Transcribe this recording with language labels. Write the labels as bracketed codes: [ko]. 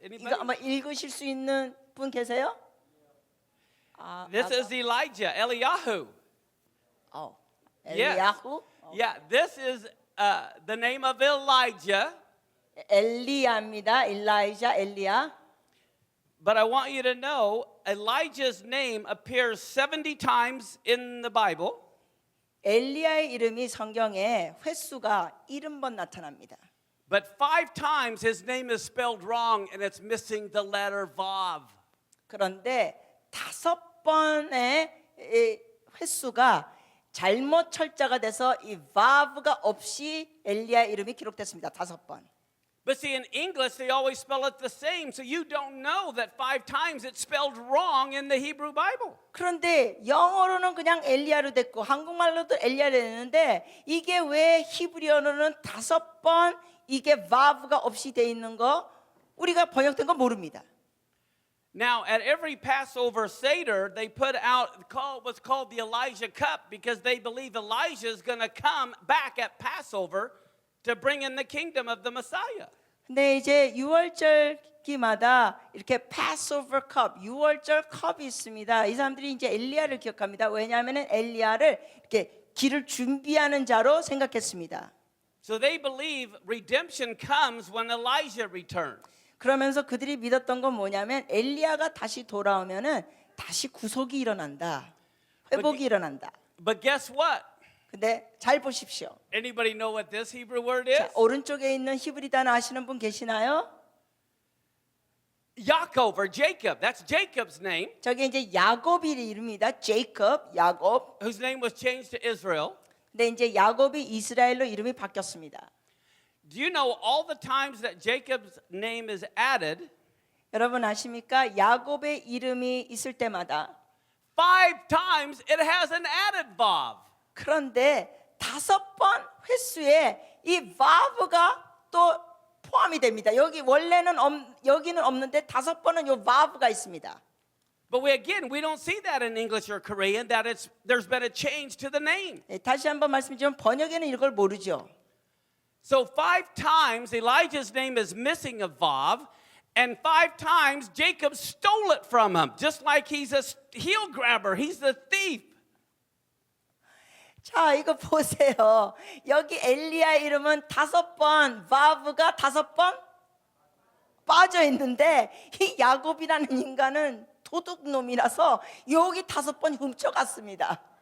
[ko] 이거 [en] Anybody? [ko] 아마 읽으실 수 있는 분 계세요? [en] This is Elijah, Eliyahu. [ko] 엘리야후, [en] Yeah, this is the name of Elijah. [ko] 엘리야입니다. 엘라이자, 엘리야. [en] But I want you to know Elijah's name appears 70 times in the Bible. [ko] 엘리야의 이름이 성경에 횟수가 70번 나타납니다. [en] But 5 times his name is spelled wrong and it's missing the letter Vav. [ko] 그런데 5번의 횟수가 잘못 철자가 돼서 이 바브가 없이 엘리야의 이름이 기록됐습니다. 5번. [en] But see, in English, they always spell it the same, so you don't know that 5 times it's spelled wrong in the Hebrew Bible. [ko] 그런데 영어로는 그냥 엘리야로 됐고 한국말로도 엘리야로 됐는데 이게 왜 히브리어로는 5번 이게 바브가 없이 돼 있는 거 우리가 번역된 거 모릅니다. [en] Now, at every Passover Seder, they put out what's called the Elijah Cup because they believe Elijah is going to come back at Passover to bring in the kingdom of the Messiah. [ko] 근데 이제 유월절기마다 이렇게 [en] Passover cup, [ko] 유월절 컵이 있습니다. 이 사람들이 이제 엘리야를 기억합니다. 왜냐하면은 엘리야를 이렇게 길을 준비하는 자로 생각했습니다. [en] So they believe redemption comes when Elijah returns. [ko] 그러면서 그들이 믿었던 건 뭐냐면 엘리야가 다시 돌아오면은 다시 구속이 일어난다. 회복이 일어난다. [en] But guess what? [ko] 근데 잘 보십시오. [en] Anybody know what this Hebrew word is? [ko] 자, 오른쪽에 있는 히브리 단어 아시는 분 계시나요? [en] Yaakov or Jacob. That's Jacob's name, [ko] 저게 이제 야곱이 이름입니다. 제이콥, 야곱. [en] whose name was changed to Israel. [ko] 근데 이제 야곱이 이스라엘로 이름이 바뀌었습니다. [en] Do you know all the times that Jacob's name is added? [ko] 여러분 아십니까? 야곱의 이름이 있을 때마다 [en] 5 times it has an added vav. [ko] 그런데 5번 횟수에 이 바브가 또 포함이 됩니다. 여기 원래는 여기는 없는데 5번은 요 바브가 있습니다. [en] But we don't see that in English or Korean that there's been a change to the name. [ko] 다시 한번 말씀드리면 번역에는 이걸 모르죠. [en] So 5 times Elijah's name is missing a vav, and 5 times Jacob stole it from him, just like he's a heel grabber, he's the thief. [ko] 자, 이거 보세요. 여기 엘리야 이름은 5번, 바브가 5번 빠져 있는데 이 야곱이라는 인간은 도둑놈이라서 여기 5번 훔쳐갔습니다.